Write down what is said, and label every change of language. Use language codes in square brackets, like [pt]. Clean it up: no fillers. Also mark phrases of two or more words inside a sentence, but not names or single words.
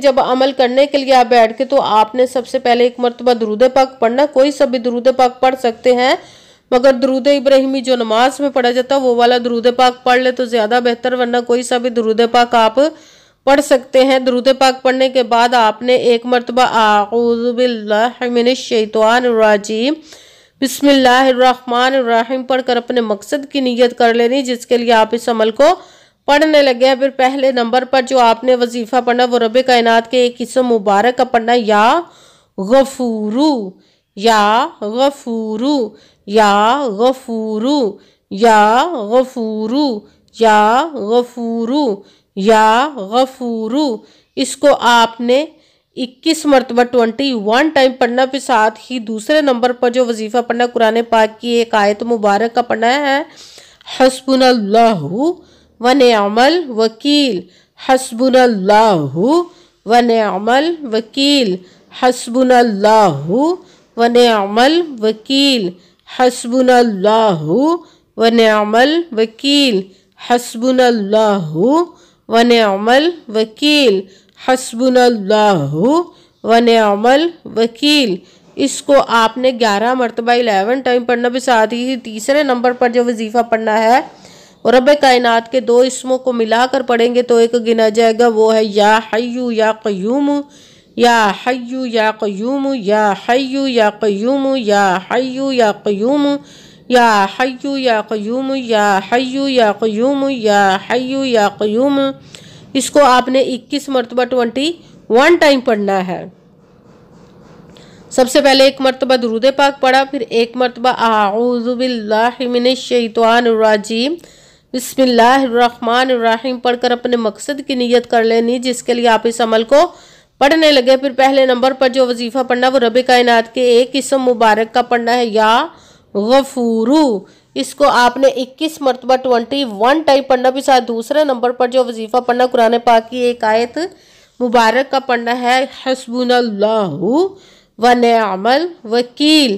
[ur] جب عمل کرنے کے لیے آپ بیٹھ کے تو آپ نے سب سے پہلے ایک مرتبہ درود پاک پڑھنا. کوئی سا بھی درود پاک پڑھ سکتے ہیں، مگر درود ابراہیمی جو نماز میں پڑھا جاتا ہے وہ والا درود پاک پڑھ لے تو زیادہ بہتر، ورنہ کوئی سا بھی درود پاک آپ پڑھ سکتے ہیں. درود پاک پڑھنے کے بعد آپ نے ایک مرتبہ [ar] أعوذ بالله من الشيطان الرجيم بسم الله الرحمن الرحيم [ur] پڑھ کر اپنے مقصد کی نیت کر لینی، جس کے لیے آپ اس عمل کو پڑھنے لگے ہیں. پھر پہلے نمبر پر جو آپ نے وظیفہ پڑھنا وہ رب کائنات کے ایک اسم مبارک کا پڑھنا, [ar] يا غفور، يا غفور، يا غفور، يا غفور، يا غفور، يا غفور. [ur] اس کو آپ نے 21 مرتبہ 21 ٹائم پڑھنا. پھر ساتھ ہی دوسرے نمبر پر جو وظیفہ پڑھنا، قرآن پاک کی ایک آیت مبارک کا پڑھنا ہے, [ar] حسبنا الله ونعم الوكيل، حسبنا الله ونعم الوكيل، حسبنا الله ونعم الوكيل، حسبنا الله ونعم الوكيل، حسبنا الله ونعم الوكيل، حسبنا الله ونعم الوكيل. [ur] اس کو آپ نے 11 مرتبہ 11 ٹائم پڑھنا. بھی ساتھ ہی تیسرے نمبر پر جو وظیفہ پڑھنا ہے اور رب کائنات کے 2 اسموں کو ملا کر پڑھیں گے تو ایک گنا جائے گا، وہ ہے [ar] يا حي يا قيوم، يا حي يا قيوم، يا حي يا قيوم، يا حي يا قيوم، يا حي يا قيوم، يا حي يا قيوم، يا حي يا قيوم. [ur] اس کو آپ نے 21 مرتبہ 21 ٹائم پڑھنا ہے. سب سے پہلے ایک مرتبہ درود پاک پڑھا، پھر ایک مرتبہ [ar] أعوذ بالله من الشيطان الرجيم بسم الله الرحمن الرحيم [ur] پڑھ کر اپنے مقصد کی نیت کر لینی، جس کے لیے آپ اس عمل کو پڑھنے لگے. پھر پہلے نمبر پر جو وظیفہ پڑھنا وہ رب کائنات کے ایک اسم مبارک کا پڑھنا ہے, [ar] يا غفور. [ur] اس کو آپ نے 21 مرتبہ 21 ٹائم پڑھنا. بھی ساتھ دوسرے نمبر پر جو وظیفہ پڑھنا قرآن پاک کی ایک آیت مبارک کا پڑھنا ہے, [ar] حسبنا الله ونعم الوكيل.